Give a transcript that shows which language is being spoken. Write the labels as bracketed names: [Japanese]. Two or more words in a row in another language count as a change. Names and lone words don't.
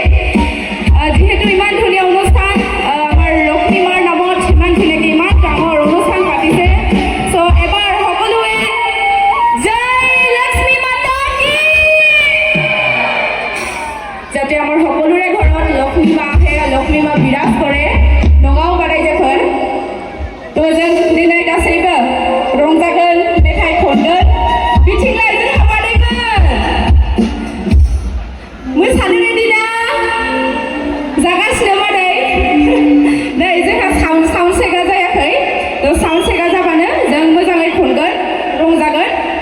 [Assamese] যিহেতু ইমান ধুনীয়া অনুষ্ঠান আমাৰ লক্ষ্মী মাৰ নামত ইমান ধুনীয়াকৈ ইমান ডাঙৰ অনুষ্ঠান পাতিছে। চ' এবাৰ সকলোৱে জয় লক্ষ্মী মাতা কি, যাতে আমাৰ সকলোৰে ঘৰত লক্ষ্মী মা আহে, লক্ষ্মী মা বিৰাজ কৰে। [Bodo] नङाव बाराय जागोन, थ' जों दिनै गासैबो रंजागोन, मेथाइ खनगोन, बिथिंलाय जोंहा बादायगोन। मोसानो रेडि ना? जागासिनो बादाय। नै जोंहा [English] sound check [Bodo] जायाखै, थ' [English] sound check [Bodo] जाबानो जों मोजाङै खनगोन, रंजागोन।